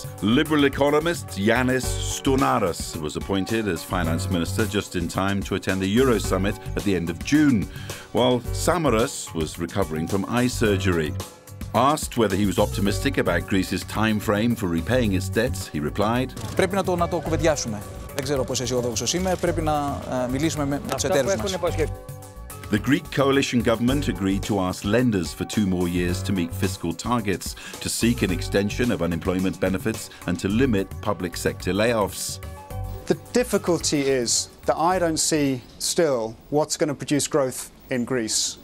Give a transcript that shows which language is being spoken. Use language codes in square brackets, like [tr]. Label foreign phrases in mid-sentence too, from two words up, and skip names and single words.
[en] Liberal economist Yannis Stounaras was appointed as Finance Minister just in time to attend the Euro Summit at the end of June, while Samaras was recovering from eye surgery. Asked whether he was optimistic about Greece's time frame for repaying its debts, he replied, [el] Πρέπει να το κουβεντιάσουμε. Δεν ξέρω πόσο αισιόδοξος είμαι. Πρέπει να μιλήσουμε με τους εταίρους μας. [en] The Greek coalition government agreed to ask lenders for 2 more years to meet fiscal targets, to seek an extension of unemployment benefits and to limit public sector layoffs. The difficulty is that I don't see still what's going to produce growth in Greece.